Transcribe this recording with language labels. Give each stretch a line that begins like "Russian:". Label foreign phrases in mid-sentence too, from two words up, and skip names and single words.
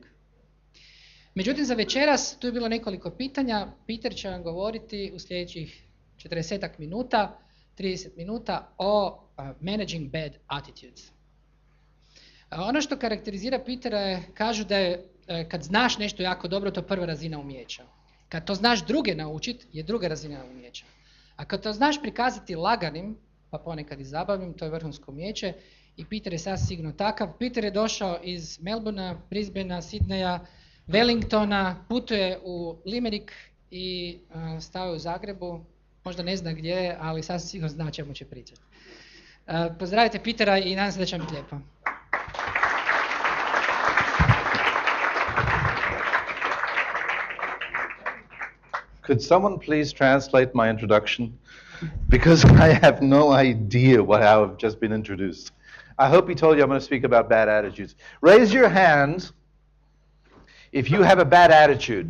Croatian: Međutim, za večeras tu je bilo nekoliko pitanja, Peter će vam govoriti u sljedećih 40 minuta, 30 minuta o
English: managing bad attitudes.
Croatian: Ono što karakterizira Petera je, kažu da je kad znaš nešto jako dobro, to je prva razina umijeća. Kad to znaš druge naučiti, je druga razina umijeća. A kad to znaš prikazati laganim, pa ponekad i zabavnim, to je vrhunsko umijeće i Peter je sasvim sigurno takav. Peter je došao iz Melbournea, Brisbanea, Sydneya, Wellingtona, putuje u Limerick i stao je u Zagrebu. Možda ne zna gdje je, ali sasvim sigurno zna čemu će pričati. Pozdravite Petera i nadam se da će vam biti lijepo.
English: Could someone please translate my introduction? Because I have no idea how I've just been introduced. I hope he told you I'm going to speak about bad attitudes. Raise your hand if you have a bad attitude.